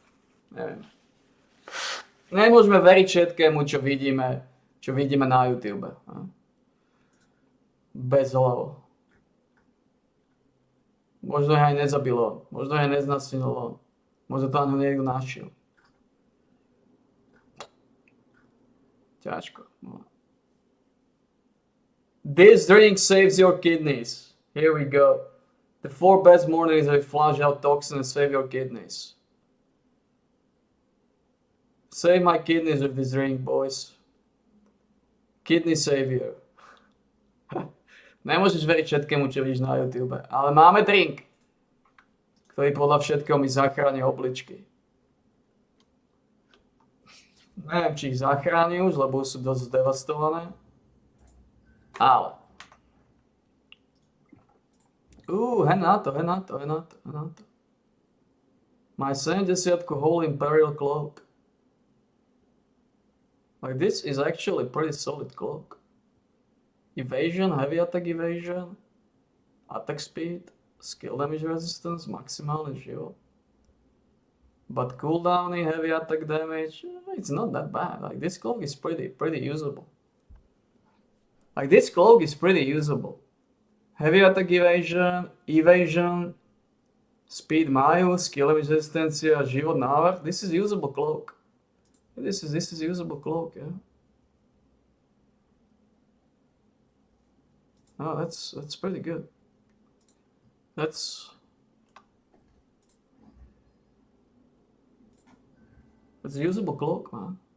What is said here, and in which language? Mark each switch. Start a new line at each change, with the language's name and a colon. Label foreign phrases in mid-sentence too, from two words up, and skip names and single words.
Slovak: Nemôžeme veriť všetkému, čo vidíme na YouTube. Bez hlavo. Možno aj nezabilo, možno aj neznasililo, možno to ani niekto našiel. Ťažko. No.
English: This drink saves your kidneys. Here we go. The 4 best mornings that flush out toxins and save your kidneys. Save my kidneys with this drink, boys. Kidney savior.
Slovak: Nemôžeš veriť všetkému, čo vidíš na YouTube. Ale máme drink, ktorý podľa všetkého mi zachráni obličky. Neviem, či ich zachráni už, lebo sú dosť zdevastované. Ale. Hen na to. Má 70 Whole Imperial Cloak.
English: Like this is actually pretty solid cloak. Evasion, heavy attack evasion, attack speed, skill damage resistance,
Slovak: maximálny život.
English: But cooldown in heavy attack damage, it's not that bad. Like this cloak is pretty usable. Like this cloak is pretty usable. Heavy attack evasion, speed majú, skill damage
Slovak: resistencia, život návrh.
English: This is usable cloak. This is usable cloak, yeah. Oh, that's pretty good. That's a usable cloak, man.